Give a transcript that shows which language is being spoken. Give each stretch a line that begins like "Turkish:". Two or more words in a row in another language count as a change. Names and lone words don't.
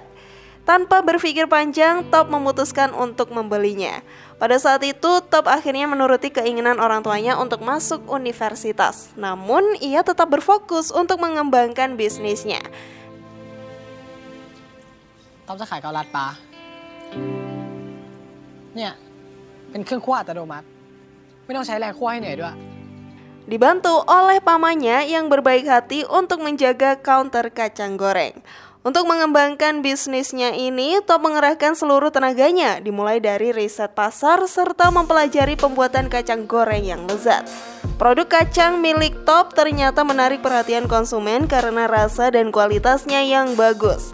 Indonesian: Tanpa berpikir panjang, Top memutuskan untuk membelinya. Pada saat itu, Top akhirnya menuruti keinginan orang tuanya untuk masuk universitas. Namun, ia tetap berfokus untuk mengembangkan bisnisnya.
Thai: Top จะขายเกาลัดปลาเนี่ยเป็นเครื่องคั่วอัตโนมัติไม่ต้องใช้แรงคั่วให้เหนื่อยด้วย
Indonesian: Dibantu oleh pamannya yang berbaik hati untuk menjaga counter kacang goreng. Untuk mengembangkan bisnisnya ini, Top mengerahkan seluruh tenaganya, dimulai dari riset pasar serta mempelajari pembuatan kacang goreng yang lezat. Produk kacang milik Top ternyata menarik perhatian konsumen karena rasa dan kualitasnya yang bagus.